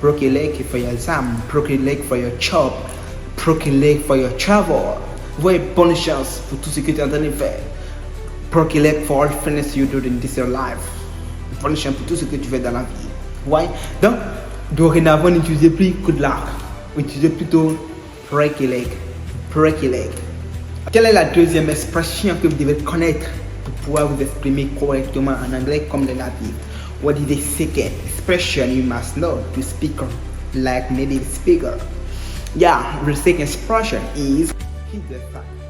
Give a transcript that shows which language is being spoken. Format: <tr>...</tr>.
<en>Break a leg for your exam. Break a leg for your job. Break a leg for your travel.</en> <fr>Ouais, bonne chance pour tout ce que tu es en train de faire.</fr> <en>Break a leg for all things you do in this your life.</en> <fr>Bonne chance pour tout ce que tu fais dans la vie. Ouais. Donc, dorénavant, n'utilisez plus</fr> <en>good luck.</en> <fr>Utilisez plutôt</fr> <en>break a leg. Break a leg.</en> <fr>Quelle est la deuxième expression que vous devez connaître pour pouvoir vous exprimer correctement en anglais comme les natifs?</fr> <en>What is the second expression you must know to speak like native speaker? Yeah, the second expression is hit the sack.</en>